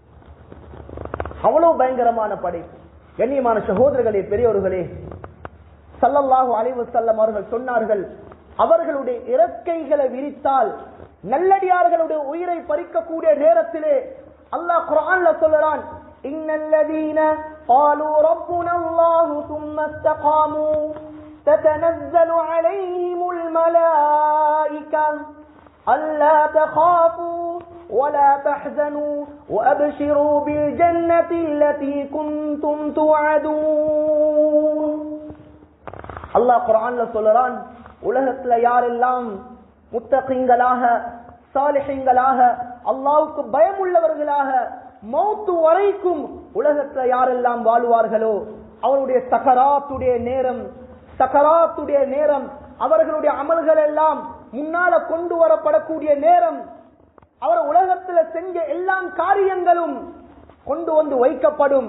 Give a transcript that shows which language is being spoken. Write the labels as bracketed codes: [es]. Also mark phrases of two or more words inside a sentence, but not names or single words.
[ta] அவ்வளவு பயங்கரமான படைப்பு. கண்ணியமான சகோதரர்களே, பெரியோர்களே, [ar] صلى الله عليه وسلم [ta] அவர்கள் சொன்னார்கள், அவர்களுடைய இறக்கைகளை விரித்தால் நல்லடியார்களுடைய உயிரை பறிக்கக்கூடிய நேரத்திலே அல்லாஹ் குர்ஆன்ல சொல்றான், [ar] இன்னல்லதீன قالوا ربنا الله ثم استقاموا تتنزل عليهم الملائكة ألا تخافوا ولا تحزنوا وأبشروا بالجنة التي كنتم توعدون. [ta] அல்லாஹ் குர்ஆன்ல சொல்றான், உலகத்துல யாரெல்லாம் முத்தகீங்களாக, சாலிஹீன்களாக, அல்லாஹ்வுக்கு பயமுள்ளவர்களாக மௌத்து வரைக்கும் உலகத்துல யாரெல்லாம் வாழ்வார்களோ, அவருடைய சக்கராத்துடைய நேரம், அவர்களுடைய அமல்கள் எல்லாம் முன்னால கொண்டு வரப்படக்கூடிய நேரம், அவர் உலகத்துல செஞ்ச எல்லா காரியங்களும் கொண்டு வந்து வைக்கப்படும்.